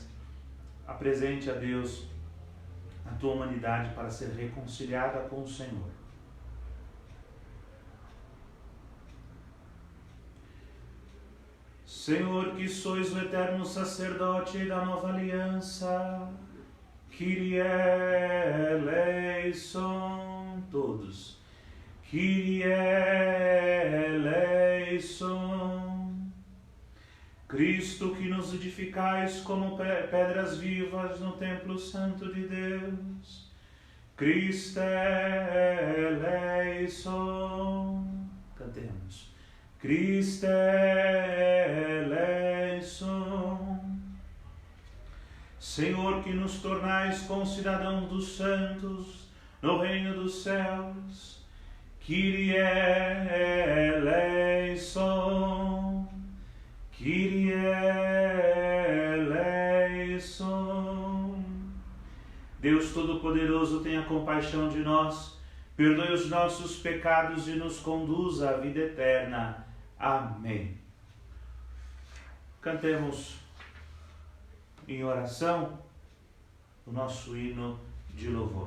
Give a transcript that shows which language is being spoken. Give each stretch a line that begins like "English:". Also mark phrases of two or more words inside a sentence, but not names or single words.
Portuguese: Apresente a Deus a tua humanidade para ser reconciliada com o Senhor. Senhor, que sois o eterno sacerdote da nova aliança,
Greek: Κύριε ἐλέησον, todos, Κύριε ἐλέησον.
Portuguese: Cristo, que nos edificais como pedras vivas no templo santo de Deus,
Greek: Χριστὲ ἐλέησον. Cantemos. Χριστὲ ἐλέησον.
Portuguese: Senhor, que nos tornais concidadãos dos santos no reino dos céus,
Greek: Κύριε ἐλέησον, Κύριε ἐλέησον.
Portuguese: Deus Todo-Poderoso, tenha compaixão de nós, perdoe os nossos pecados e nos conduza à vida eterna. Amém. Cantemos em oração o nosso hino de louvor.